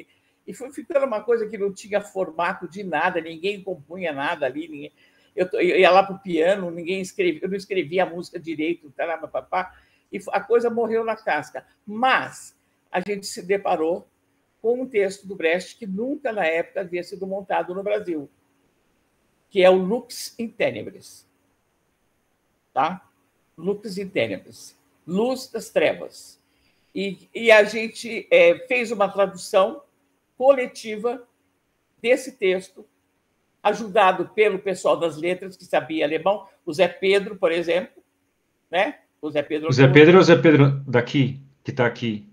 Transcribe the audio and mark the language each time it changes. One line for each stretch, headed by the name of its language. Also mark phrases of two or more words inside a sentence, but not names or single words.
Portuguese: E foi ficando uma coisa que não tinha formato de nada, ninguém compunha nada ali. Eu ia lá para o piano, eu não escrevia a música direito, e a coisa morreu na casca. Mas a gente se deparou com um texto do Brecht que nunca, na época, havia sido montado no Brasil, que é o Lux in Tenebris. Tá? Lux in Tenebris, Luz das Trevas. E a gente fez uma tradução coletiva desse texto, ajudado pelo pessoal das letras, que sabia alemão, o Zé Pedro, por exemplo, né? O Zé Pedro é o Zé Pedro daqui, que está aqui.